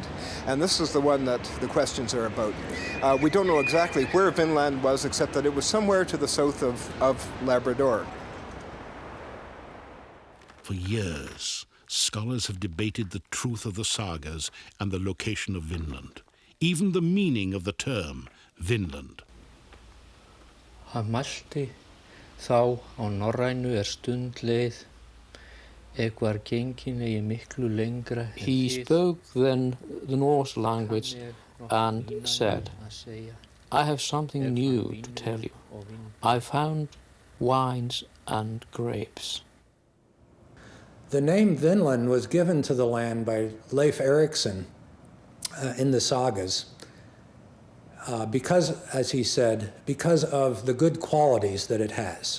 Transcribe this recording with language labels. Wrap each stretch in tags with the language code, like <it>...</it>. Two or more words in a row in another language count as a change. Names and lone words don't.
<en>And this is the one that the questions are about. We don't know exactly where Vinland was, except that it was somewhere to the south of Labrador. For years, scholars have debated the truth of the sagas and the location of Vinland, even the meaning of the term Vinland.</en> <is>Mælti þá á norrænu stund leið, var gengin eigi miklu lengra.</is> <en>He spoke then the Norse language and said, I have something new to tell you. I found wines and grapes. The name Vinland was given to the land by Leif Erikson in the sagas because, as he said, because of the good qualities that it has.</en>